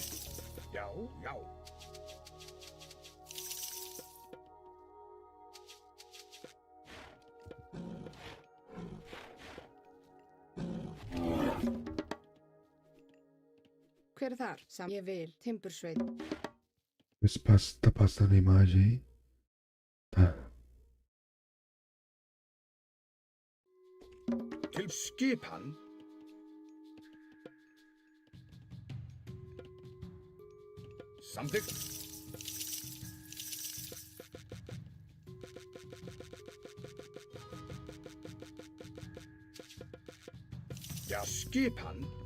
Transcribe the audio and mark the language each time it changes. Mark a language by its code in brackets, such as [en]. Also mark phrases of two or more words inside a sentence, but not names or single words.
[is] Já, já. Hver er þar? Ég vil. Timbursveit. [pt] Tá passando a imagem aí? Tá. [is] Til skipan. Samþykkt. Já, skipan.